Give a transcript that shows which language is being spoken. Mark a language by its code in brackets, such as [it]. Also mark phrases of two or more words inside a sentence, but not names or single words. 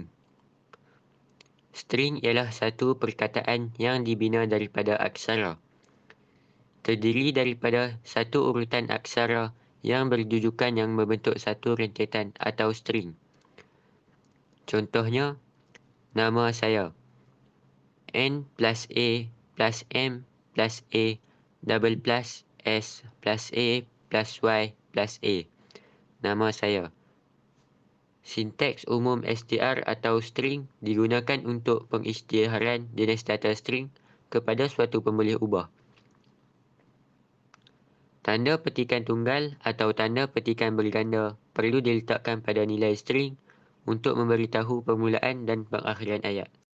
[ms] String ialah satu perkataan yang dibina daripada aksara. Terdiri daripada satu urutan aksara yang berjujukan yang membentuk satu rentetan atau string. Contohnya, nama saya. [en] N plus A plus M plus A double plus S plus A plus Y plus A. [ms] Nama saya. Sinteks umum str atau string digunakan untuk pengisytiharan jenis data string kepada suatu pemboleh ubah. Tanda petikan tunggal atau tanda petikan berganda perlu diletakkan pada nilai string untuk memberitahu permulaan dan pengakhiran ayat.